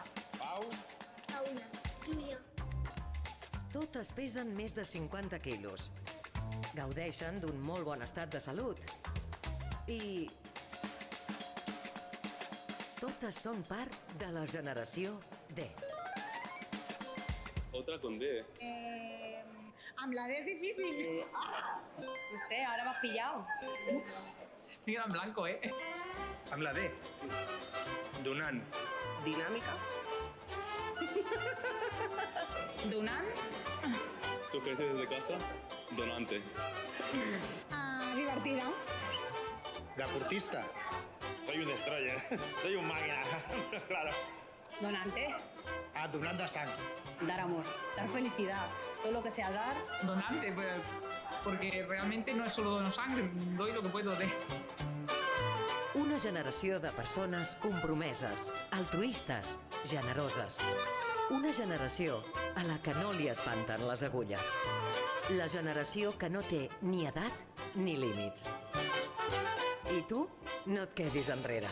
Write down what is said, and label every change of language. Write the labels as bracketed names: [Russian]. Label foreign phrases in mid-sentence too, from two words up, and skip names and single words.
[Catalan] Pau, Paula, Júlia. Totes pesen més de 50 quilos. Gaudeixen d'un molt bon estat de salut. I totes són part de la generació D. [Spanish] otra con D. [Catalan] Amb la D és difícil. [Spanish] no sé, ahora me has pillado. me queda en blanco, [Catalan] Amb la D. Donant. Dinàmica. Donant, [Spanish] Sugerencias desde casa, donante. Divertida. Deportista. Soy un destroyer, soy un máquina, claro. Donante. [Catalan] Donant de sang. [Spanish] Dar amor, dar felicidad. Todo lo que sea dar. donante, pues, porque realmente no es solo dono sangre, doy lo que puedo de. [Catalan] Una generació de persones compromeses, altruistes, generoses. Una generació a la que no li espanten les agulles. La generació que no té ni edat ni límits. I tu, no et quedis enrere.